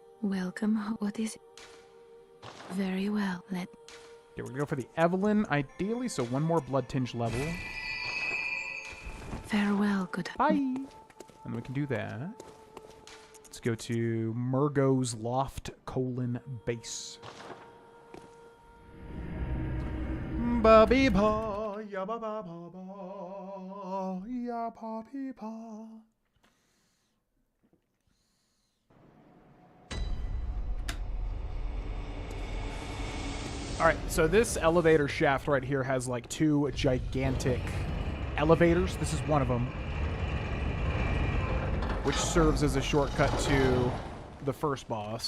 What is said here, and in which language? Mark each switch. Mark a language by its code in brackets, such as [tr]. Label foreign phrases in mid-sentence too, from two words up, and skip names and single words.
[en] Welcome. What is it? Very well. Okay, we're gonna go for the Evelyn, ideally, so one more blood tinge level. Farewell, good. Bye. And then we can do that. Let's go to Murgo's Loft, base. Ba-bee-ba, ya-ba-ba-ba-ba, ya-ba-bee-ba. Alright, so this elevator shaft right here has like two gigantic elevators. This is one of them, which serves as a shortcut to the first boss.